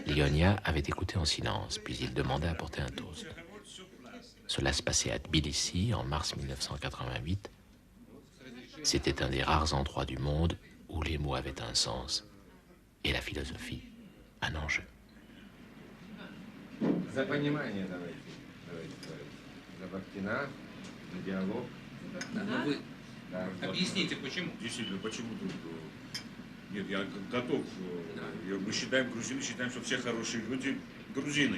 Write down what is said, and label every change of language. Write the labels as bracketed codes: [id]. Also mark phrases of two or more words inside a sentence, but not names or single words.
[fr] Lyonia avait écouté en silence, puis il demandait à porter un toast. Cela se passait à Tbilissi en mars 1988. C'était un des rares endroits du monde où les mots avaient un sens et la philosophie un enjeu. [ru] За понимание давайте. За Бахтина, за диалог. Объясните, почему? Действительно, почему тут... Нет, я готов. Мы считаем, грузины считаем, что все хорошие люди грузины.